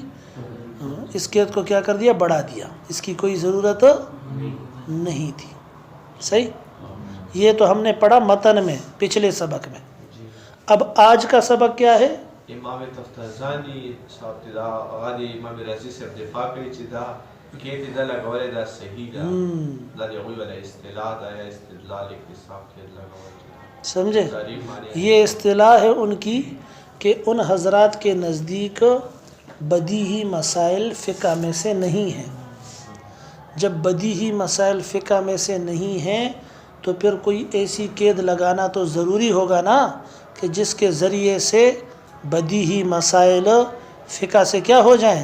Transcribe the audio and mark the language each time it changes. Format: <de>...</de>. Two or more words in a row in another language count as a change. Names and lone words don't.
<ur>اس قید کو کیا کر دیا؟ بڑھا دیا، اس کی کوئی ضرورت نہیں تھی، صحیح؟ یہ تو ہم نے پڑھا متن میں پچھلے سبق میں۔ اب آج کا سبق کیا ہے؟</ur> <ps>امام تفتزانی صاحب دا غادي امام رازی سے دفاع کوي چې دا کې دا لګولې دا صحیح ده، دا دی غوی ولا اصطلاح دا یا استدلال اکتساب کې لګول،</ps> <ur>سمجھے؟ یہ اصطلاح ہے ان کی کہ ان حضرات کے نزدیک بدیہی مسائل فقہ میں سے نہیں ہیں۔ جب بدیہی مسائل فقہ میں سے نہیں ہیں تو پھر کوئی ایسی قید لگانا تو ضروری ہوگا نا کہ جس کے ذریعے سے بدیہی مسائل فقہ سے کیا ہو جائیں؟</ur>